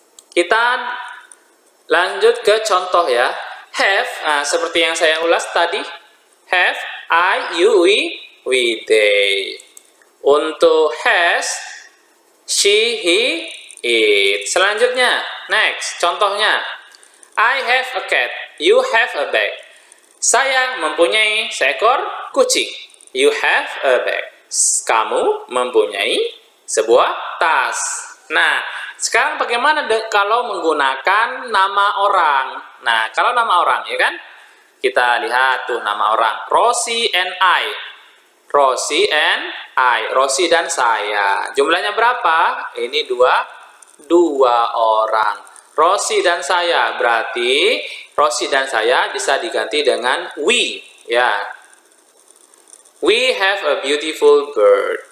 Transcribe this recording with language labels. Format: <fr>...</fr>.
<id>Kita lanjut ke contoh ya. Have, seperti yang saya ulas tadi. Have, I, you, we, they. Untuk has, she, he, it. Selanjutnya, next, contohnya.</id> <en>I have a cat, you have a bag.</en> <id>Saya mempunyai seekor kucing.</id> <en>You have a bag.</en> <id>Kamu mempunyai sebuah tas. Nah, sekarang bagaimana kalau menggunakan nama orang? Nah, kalau nama orang, ya kan? Kita lihat tuh nama orang.</id> <en>Rosie and I. Rosie and I.</en> <id>Rosie dan saya. Jumlahnya berapa? Ini dua orang. Rosie dan saya. Berarti Rosie dan saya bisa diganti dengan we. Ya.</id> <en>We have a beautiful bird.</en>